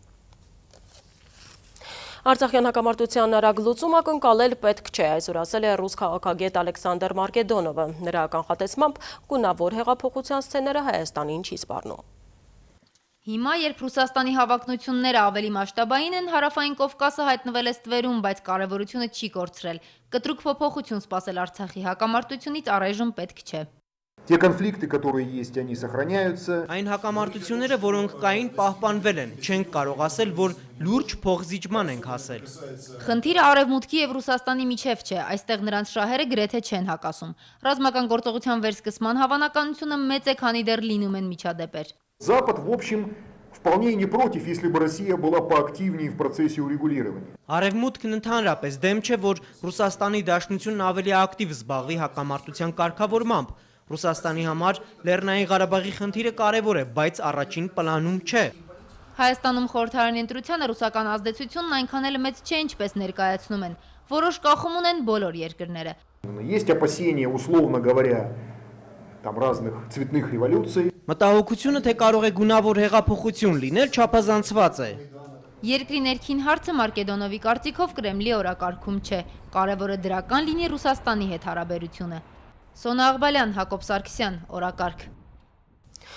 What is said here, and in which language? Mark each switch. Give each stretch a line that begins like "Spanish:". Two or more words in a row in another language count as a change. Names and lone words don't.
Armenian: Արցախյան հակամարտության արագ լուծումը կընկալել պետք չէ, այսօր ասել է ռուս քաղաքագետ Ալեքսանդր Մարկեդոնովը։ Նրա կանխատեսմամբ գունավոր հեղափոխության սցեները Հայաստանին չի սպառնում։ Հիմա, երբ Ռուսաստանի հավակնությունները ավելի մասշտաբային են, Հարավային Կովկասը հայտնվել է ստվերում, բայց կարևորությունը չի կորցրել։ Կտրուկ փոփոխություն սպասել Արցախի հակամարտությունից առայժմ պետք չէ։
Russian: Те конфликты, которые есть, они сохраняются.
Armenian: Այն հակամարտությունները, որոնք կային, պահպանվել են, չենք կարող ասել, որ լուրջ փոխզիջման ենք հասել։ Խնդիրը Արևմուտքի եւ Ռուսաստանի միջև չէ, այստեղ նրանց շահերը գրեթե չեն հակասում։ Ռազմական գործողության վերսկսման հավանականությունը մեծ է, քանի դեռ լինում են միջադեպեր։
Russian: Запад, в общем, вполне не против, если бы Россия была поактивнее в процессе урегулирования.
Armenian: Արևմուտքն ընդհանրապես դեմ չէ, որ Ռուսաստանի դաշնությունն ավելի ակտիվ զբաղվի հակամարտության կարգավորմամբ։ Ռուսաստանի համար Լեռնային Ղարաբաղի խնդիրը կարևոր է, բայց առաջին պլանում չէ։ Հայաստանում խորհրդարանի ընտրությանը ռուսական ազդեցությունն այնքան էլ մեծ չէ, ինչպես ներկայացնում են։ Որոշ կախում ունեն բոլոր երկրները։
Russian: Есть опасения, условно говоря, там разных цветных революций.
Armenian: Մտահոգությունը, թե կարող է գունավոր հեղափոխություն լինել, չափազանցված է։ Երկրի ներքին հարցը Մարկեդոնովի կարծիքով Կրեմլի օրակարգում չէ։ Կարևորը դրական լինի Ռուսաստանի հետ հարաբերությունը։ Սոնա Աղբալյան, Հակոբ Սարգսյան, օրակարգ։